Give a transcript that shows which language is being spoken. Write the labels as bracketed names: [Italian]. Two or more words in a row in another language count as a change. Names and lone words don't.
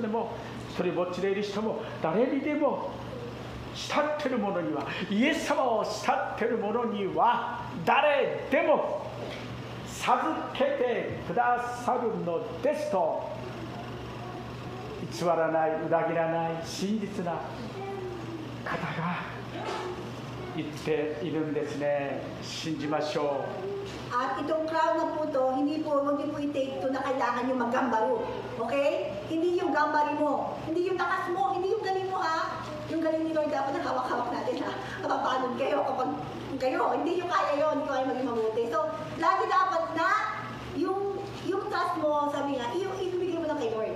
[Japanese] も一人ぼっちでいる人も誰にでも慕っている者にはイエス様を慕っている者には誰でも授けてくださるのですと偽らない裏切らない真実な方が言っているんですね。信じましょう。 [Filipino] At itong crown na po to, hindi po i-take to na kailangan yung maggambaro. Okay? Hindi yung gambari mo, hindi yung takas mo, hindi yung galing mo ha. Yung galing ni Lord dapat na hawak-hawak natin ha. Napapanood kayo kapag kayo, hindi nyo kaya yun, hindi ko kaya maging mabuti. So, lagi dapat na yung trust mo, sabi nga, ibigay mo lang kay Lord.